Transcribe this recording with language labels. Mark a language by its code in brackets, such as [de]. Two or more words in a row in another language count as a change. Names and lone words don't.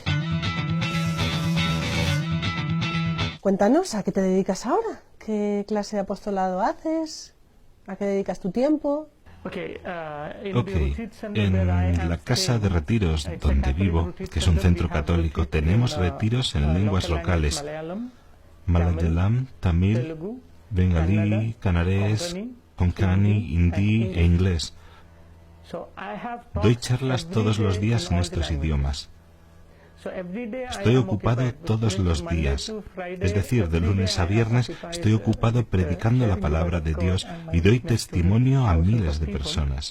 [es] Cuéntanos, ¿a qué te dedicas ahora? ¿Qué clase de apostolado haces? ¿A qué dedicas tu tiempo? En la casa de retiros donde vivo, que es un centro católico, tenemos retiros en lenguas locales: Malayalam, Tamil, bengalí, canarés, konkani, hindi e inglés. Doy charlas todos los días en estos idiomas. Estoy ocupado todos los días, es decir, de lunes a viernes estoy ocupado predicando la palabra de Dios y doy testimonio a miles de personas.